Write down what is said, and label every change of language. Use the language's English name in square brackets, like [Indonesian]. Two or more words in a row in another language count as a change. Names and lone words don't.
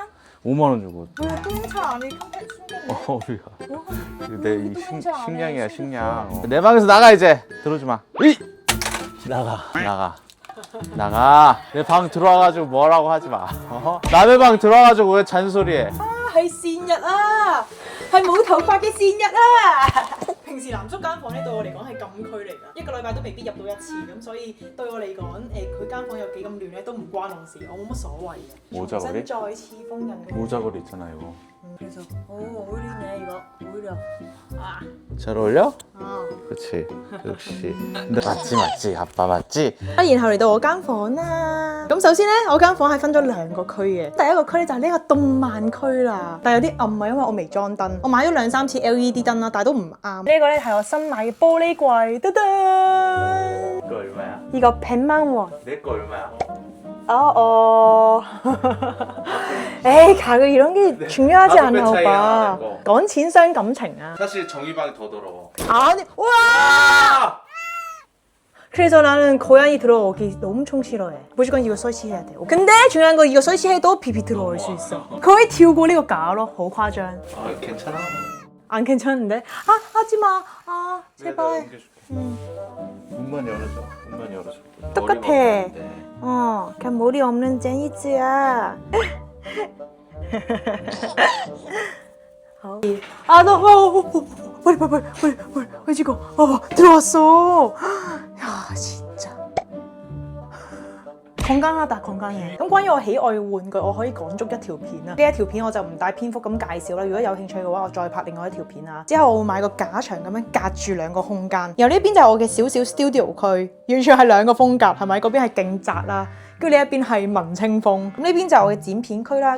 [Korean] 5만 원 주고. 왜 똥차 안에 컴팩 숨겼네? 우리가. 내 식량이야, 식량. 내 방에서 나가, 이제. 들어오지 마. 나가. 내 방 들어와가지고 뭐라고 하지 마. 남의 방 들어와가지고 왜 잔소리해? [Cantonese] 係善日啊，係冇頭髮嘅善日啊！平時藍叔間房咧對我嚟講係禁區嚟㗎，一個禮拜都未必入到一次咁，所以對我嚟講佢間房有幾咁亂咧都唔關我事，我冇乜所謂嘅。 [Korean] 모자걸이? [Cantonese] 再次封印。 [Korean] 모자걸이 있잖아, 이거. 그래서 어울리네 이거 오히려. 아. 잘 어울려? 아. 그렇지. 역시. 근데 맞지. 아빠 맞지? [Cantonese] 然後嚟到我間房啦。咁首先咧，我間房係分咗2個區嘅。第一個區咧就係呢個動漫區啦，但係有啲暗啊，因為我未裝燈。我買咗2、3次 LED 燈啦，但係都唔啱。呢個咧係我新買嘅玻璃櫃，噔噔。 [Korean] 이거 얼마야? 이거 100만 원. 내 거 얼마야? 에이 가격 이런 게 중요하지 나도 않아 그 차이야, 오빠. 내 거. [Cantonese] 講錢傷感情啊。 [Korean] 사실 정의방이 더 더러워. 아니 와. 그래서 나는 고양이 들어오기 엄청 싫어해. 무조건 이거 설치해야 돼. 근데 중요한 건 이거 설치해도 비비 들어올 수 있어. 거의 튀고 [Cantonese] 呢個架咯，好誇張。 [Korean] 아, 괜찮아. 안 괜찮은데? 아 하지마. 아 제발. 문만 열어줘. 똑같아. 머리가 없는데. 그냥 머리 없는 쟁이즈야. 빨리 지금 들어왔어. 야 진짜 건강하다 건강해. [Cantonese] 咁關於我喜愛嘅玩具，我可以講足一條片啦。呢一條片我就唔大篇幅咁介紹啦。如果有興趣嘅話，我再拍另外一條片啊。之後我會買個架牆咁樣隔住2個空間。然後呢邊就係我嘅小 studio 區，完全係2個風格，係咪？嗰邊係勁窄啦。跟住呢一邊係文青風，咁呢邊就係我嘅剪片區啦。